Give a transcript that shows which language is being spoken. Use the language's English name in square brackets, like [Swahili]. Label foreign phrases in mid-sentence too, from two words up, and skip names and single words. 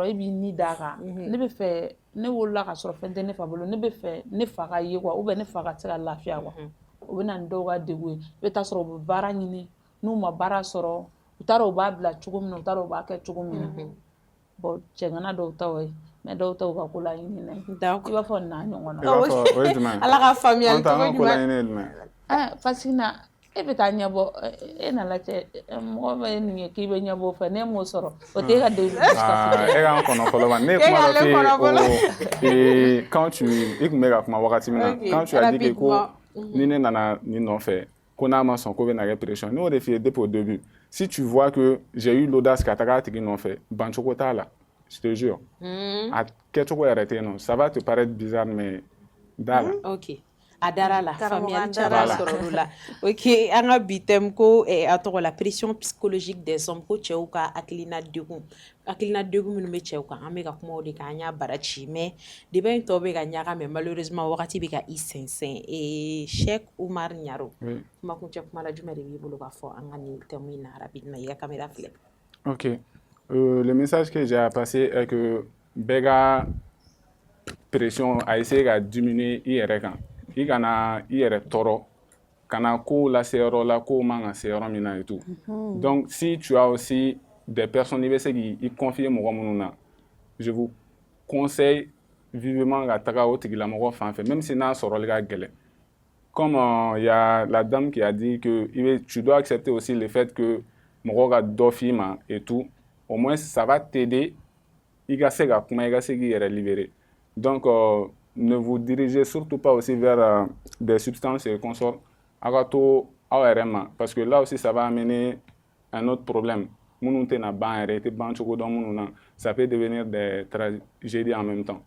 [Bambara] e b'i ni d'a kan ne bɛ fɛ ne wolola k'a sɔrɔ fɛn tɛ ne fa bolo ne bɛ fɛ ne fa ka ye [French] quoi ou bien [Bambara] ne fa ka se ka lafiya quoi o bɛ na ni dɔw ka degun ye i bɛ taa sɔrɔ u bɛ baara ɲini n'u ma baara sɔrɔ u t'a dɔn u b'a bila cogo min na u t'a dɔn u b'a kɛ cogo min na bon cɛgana dɔw ta o ye mais dɔw ta u ka ko laɲini na i b'a fɔ n'a ɲɔgɔn na o ye jumɛn ala ka faamuyali cogo jumɛn [French] parce que [Bambara] na e bɛ taa ɲɛbɔ e nana cɛ mɔgɔ bɛ nin ye k'i bɛ ɲɛbɔ fɛ n'e m'o sɔrɔ o t'e ka degun e k'an kɔnɔ fɔlɔ ba ne ye kuma dɔ f'i ye [French] quand tu [Bambara] i tun bɛ ka kuma wagati min na [French] quand tu as dit que [Bambara] ko ni ne nana nin nɔfɛ ko n'a ma sɔn ko bɛ na kɛ pression ne y'o de f'i ye [French] depuis au début si tu vois que j'ai eu l'audace [Bambara] ka taga a tigi nɔfɛ bancogo t'a la [French] je te jure [Bambara] a kɛcogo yɛrɛ tɛ yen nɔ [French] ça va te paraître bizarre mais [Bambara] da la. Ok. A dara la faamuyali caman sɔrɔ olu la ok an ka bi thème ko a tɔgɔ la [French] pression psychologique des hommes [Bambara] ko cɛw ka hakilina degun minnu bɛ cɛw kan an bɛ ka kuma o de kan an y'a bara ci [French] mais débat [Bambara] in tɔ bɛ ka ɲaga [French] mais malheureusement [Bambara] wagati bɛ ka i sɛnsɛn Cheikh Oumar Ɲaro kumakuncɛ kuma la jumɛn de b'i bolo k'a fɔ an ka nin thème in na rapidement i ka caméra filɛ. [French] Ok. Le message que j'ai à passer est que [Bambara] bɛɛ ka [French] pression a essayer ka diminuer [Bambara] i yɛrɛ kan. I kana i yɛrɛ tɔɔrɔ kana ko lase yɔrɔ la ko man ka se yɔrɔ min na [French] et tout donc si tu as aussi des personnes [Bambara] i bɛ se k'i confier mɔgɔ minnu na [French] je vous conseille vivement [Bambara] ka taga o tigilamɔgɔ fan fɛ [French] même si [Bambara] n'a sɔrɔli ka gɛlɛn [French] comme il y a la dame qui a dit que tu dois accepter aussi le fait que [Bambara] mɔgɔ ka dɔ f'i ma [French] et tout au moins ça va t'aider [Bambara] i ka se ka kuma i ka se k'i yɛrɛ [French] libérer donc ne vous dirigez surtout pas aussi vers des substances et consorts parce que là aussi ça va amener un autre problème. Ça peut devenir des tragédies en même temps.